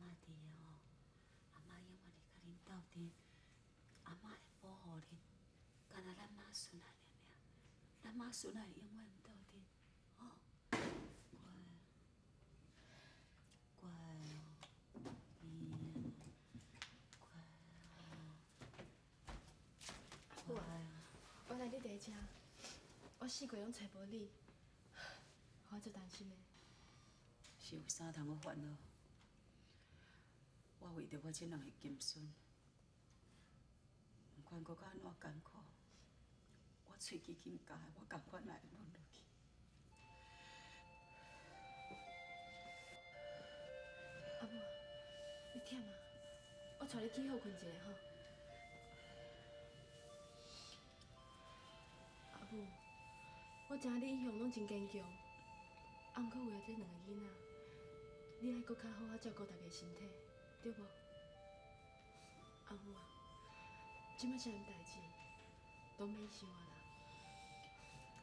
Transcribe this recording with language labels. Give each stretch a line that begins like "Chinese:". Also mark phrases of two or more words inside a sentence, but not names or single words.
Min Nan Chinese: 嬷伫的哦，阿嬷永远伫甲恁斗阵，阿嬷会保护恁，敢若咱妈孙仔尔，咱妈孙仔永远斗阵，哦，乖，乖哦，乖哦，乖哦。我来你第遮，我四过拢找无你，我足担心的。是有啥通好烦恼？我为着我这两个金孙，不管搁较安怎艰苦，我喙齿紧咬的，我甘愿来忍落去。阿母，你忝啊？我带你去好困一下吼。阿母，我知影你一向拢真坚强，啊，毋过为了这两个囡仔，你爱搁较好啊照顾大家身体，对无？阿母啊，即摆啥物代志，都免想啊啦。